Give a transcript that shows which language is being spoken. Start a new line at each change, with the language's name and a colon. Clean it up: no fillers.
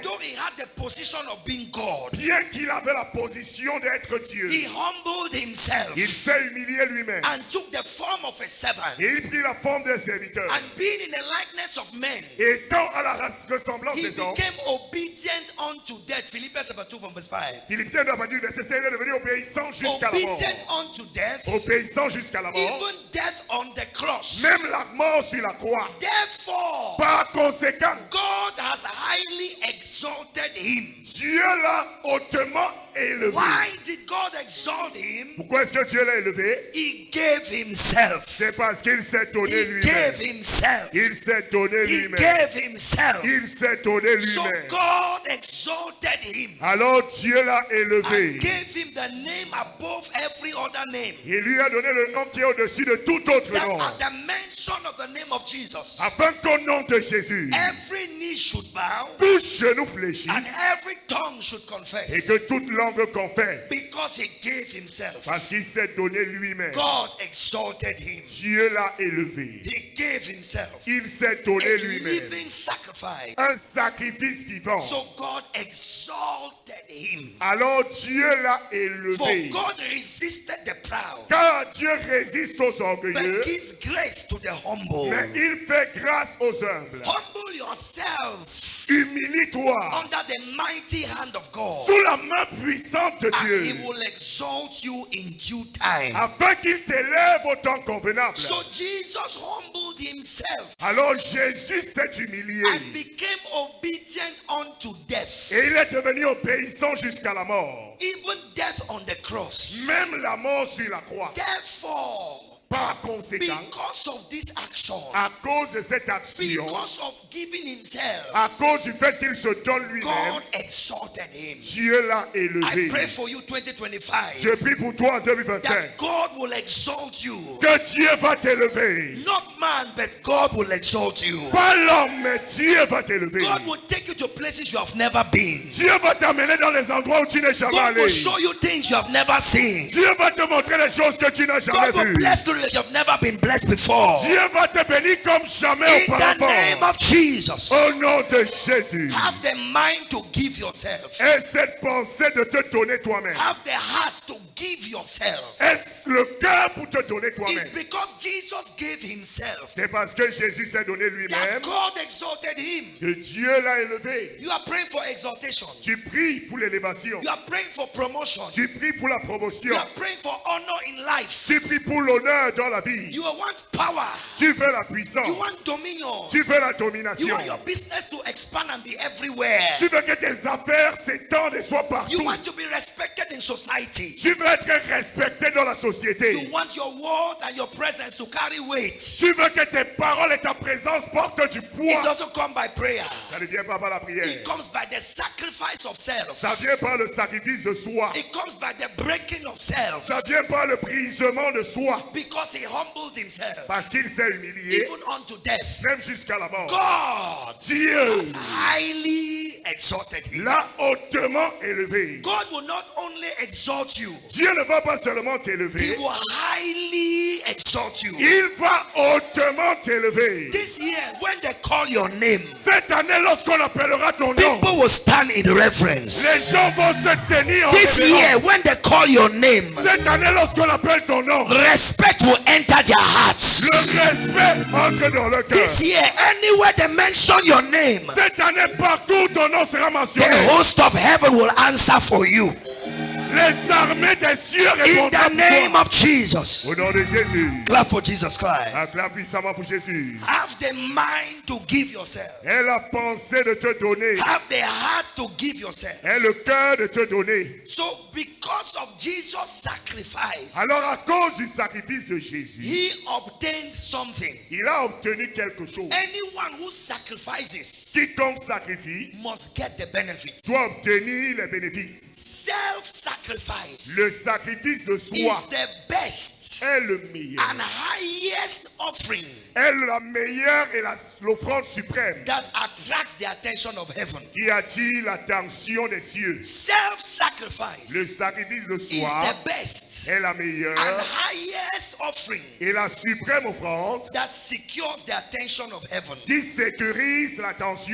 English: Though he had the position of being God,
French: Bien qu'il avait la position d'être Dieu,
English: he humbled himself
French: il s'est humilié lui-même.
English: and took the form of a servant.
French: Et il prit la forme d'un serviteur.
English: And being in the likeness of men,
French: Et étant à la ressemblance
English: he
French: des hommes,
English: became obedient unto death. Philippians chapter 2 from verse 5.
French: Philippiens 2 à partir du verset 5, il est devenu obéissant jusqu'à la mort.
English: Obedient unto death,
French: Obéissant jusqu'à la mort.
English: even death on the cross.
French: Même la mort sur la croix.
English: Therefore,
French: Par conséquent,
English: God has highly exalted him.
French: Dieu l'a hautement élevé.
English: Why did God exalt him?
French: Pourquoi est-ce que Dieu l'a élevé?
English: He gave himself.
French: C'est parce qu'il s'est donné
English: He
French: lui-même.
English: gave himself.
French: Il s'est donné
English: He
French: lui-même.
English: gave himself.
French: Il s'est donné
English: So
French: lui-même.
English: God exalted him
French: Alors Dieu l'a
English: and
French: élevé.
English: gave him the name above every other name.
French: Il lui a donné le nom qui est au-dessus de tout autre
English: That
French: nom.
English: at the mention of the name of Jesus,
French: Afin qu'au nom de Jésus,
English: every knee should bow
French: tout genou fléchisse
English: and every tongue should
French: et
English: confess.
French: que toute langue confesse.
English: Because he gave himself.
French: Parce qu'il s'est donné lui-même.
English: God exalted him.
French: Dieu l'a élevé.
English: He gave himself.
French: Il s'est donné
English: A
French: lui-même.
English: living sacrifice.
French: Un sacrifice vivant.
English: So God exalted him.
French: Alors Dieu l'a
English: For
French: élevé.
English: God resisted the proud,
French: Car Dieu résiste aux orgueilleux,
English: but gives grace to the humble.
French: mais il fait grâce aux humbles.
English: Humble yourself
French: Humilie-toi
English: under the mighty hand of God,
French: sous la main puissante de
English: and he
French: Dieu,
English: will exalt you in due time.
French: afin qu'il t'élève au temps convenable.
English: So Jesus humbled himself
French: Alors Jésus s'est humilié
English: and became obedient unto death,
French: et il est devenu obéissant jusqu'à la mort,
English: even death on the cross.
French: même la mort sur la croix.
English: Therefore,
French: Par conséquent,
English: because of this action,
French: à cause de cette action,
English: because of giving himself,
French: à cause du fait qu'il se donne lui-même,
English: God exalted him.
French: Dieu l'a
English: I
French: élevé.
English: pray for you 2025
French: Je prie pour toi en 2025
English: that God will exalt you.
French: que Dieu va t'élever.
English: Not man, but God will exalt you.
French: Pas l'homme, mais Dieu va t'élever.
English: God will take you to places you have never been.
French: Dieu va t'amener dans les endroits où tu n'es jamais
English: God
French: allé.
English: will show you things you have never seen.
French: Dieu va te montrer les choses que tu n'as jamais
English: God will
French: vues.
English: bless you like you have never been blessed before.
French: Dieu va te bénir comme jamais
English: In the
French: auparavant.
English: name of Jesus,
French: Au nom de Jésus.
English: have the mind to give yourself.
French: Aie cette pensée de te donner toi-même.
English: Have the heart to give yourself.
French: Est-ce le cœur pour te donner
English: It's
French: toi-même?
English: because Jesus gave himself
French: C'est parce que Jésus s'est donné
English: that
French: lui-même
English: God exalted him.
French: que Dieu l'a élevé.
English: You are praying for exaltation.
French: Tu pries pour l'élévation.
English: You are praying for promotion.
French: Tu pries pour la
English: You
French: promotion.
English: are praying for honor in life.
French: Tu pries pour l'honneur dans la vie.
English: You want power.
French: Tu veux la puissance.
English: You want dominion.
French: Tu veux la
English: You
French: domination.
English: want your business to expand and be everywhere.
French: Tu veux que tes affaires s'étendent et soient
English: You
French: partout.
English: want to be respected in society.
French: Tu veux être respecté dans la société.
English: You want your word and your presence to carry weight.
French: Tu veux que tes paroles et ta présence portent du
English: It
French: poids.
English: doesn't come by prayer.
French: Ça ne vient pas par la prière.
English: It comes by the sacrifice of self.
French: Ça vient par le sacrifice de soi.
English: It comes by the breaking of self.
French: Ça vient par le brisement de soi.
English: Because he humbled himself
French: Parce qu'il s'est humilié,
English: even unto death.
French: même jusqu'à la mort.
English: God
French: Dieu
English: has highly exalted him.
French: l'a hautement élevé.
English: God will not only exalt you,
French: Dieu ne va pas seulement
English: he
French: t'élever,
English: will highly exalt you.
French: il va hautement t'élever.
English: This year, when they call your name,
French: Cette année, lorsqu'on appellera ton nom,
English: people will stand in reverence.
French: les gens vont se tenir en
English: This year,
French: révérence.
English: when they call your name,
French: Cette année, lorsqu'on appelle ton nom,
English: respect will enter their hearts.
French: le respect entre dans le cœur.
English: This year, anywhere they mention your name,
French: Cette année, partout ton nom sera
English: the
French: mentionné.
English: host of heaven will answer for you.
French: Les armées des cieux
English: In
French: répondront
English: the name of Jesus.
French: au nom de Jésus.
English: Clap for Jesus Christ.
French: Acclame puissamment pour Jésus.
English: Have the mind to give yourself.
French: Aie la pensée de te donner.
English: Have the heart to give yourself.
French: Aie le cœur de te donner.
English: So, because of Jesus' sacrifice,
French: Alors à cause du sacrifice de Jésus,
English: he obtained something.
French: il a obtenu quelque chose.
English: Anyone who sacrifices
French: Quiconque sacrifie
English: must get the benefits.
French: doit obtenir les bénéfices.
English: Self-sacrifice
French: Le sacrifice de soi
English: is the best
French: est le meilleur.
English: and highest offering
French: Est la meilleure et l'offrande suprême
English: that attracts the attention of heaven.
French: qui attire l'attention des cieux. Le
English: Self-sacrifice
French: sacrifice de
English: is
French: soi
English: the best
French: est la
English: and
French: meilleure
English: highest offering
French: et la suprême offrande
English: that secures the attention of heaven.
French: qui sécurise l'attention